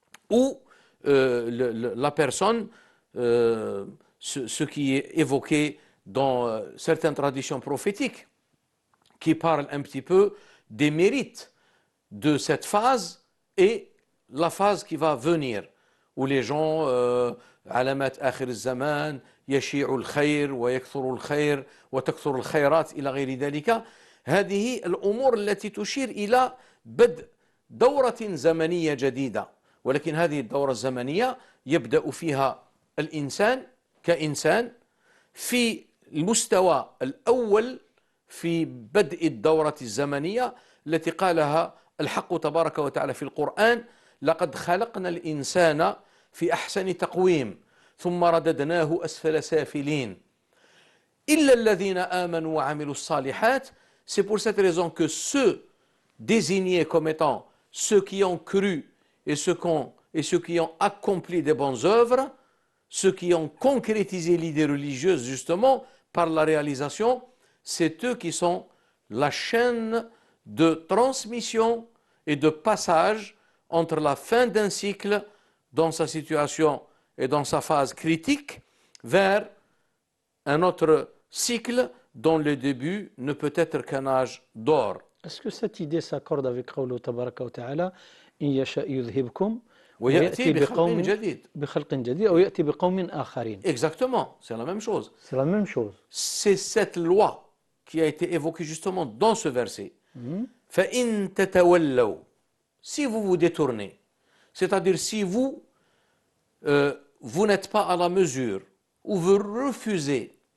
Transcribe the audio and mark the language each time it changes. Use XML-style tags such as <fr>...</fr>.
<fr>où la personne, ce qui est évoqué dans certaines traditions prophétiques, qui parlent un petit peu des mérites de cette phase et la phase qui va venir, où les gens,</fr> <ar>علامات آخر الزمان يشيع الخير ويكثر الخير وتكثر الخيرات إلى غير ذلك. هذه الأمور التي تشير إلى بدء دورة زمنية جديدة، ولكن هذه الدورة الزمنية يبدأ فيها الإنسان كإنسان في المستوى الأول في بدء الدورة الزمنية التي قالها الحق تبارك وتعالى في القرآن: لقد خلقنا الإنسان في أحسن تقويم ثم رددناه أسفل سافلين إلا الذين آمنوا وعملوا الصالحات.</ar> <fr>C'est pour cette raison que ceux désignés comme étant ceux qui ont cru et ceux qui ont accompli des bonnes œuvres, ceux qui ont concrétisé l'idée religieuse justement par la réalisation, c'est eux qui sont la chaîne de transmission et de passage entre la fin d'un cycle dans sa situation et dans sa phase critique vers un autre cycle dont le début ne peut être qu'un âge d'or. Est-ce que cette idée s'accorde avec</fr> <ar>قوله تبارك وتعالى إن يشاء يذهبكم ويأتي بخلق جديد. بخلق جديد أو يأتي بقوم آخرين.</ar> <fr>Exactement, c'est la même chose. C'est la même chose. C'est cette loi qui a été évoquée justement dans ce verset.</fr> <ar>فَإِن تَتَوَلَّوْا,</ar> <fr>si vous vous détournez, c'est-à-dire si vous n'êtes pas à la mesure ou vous refusez</fr>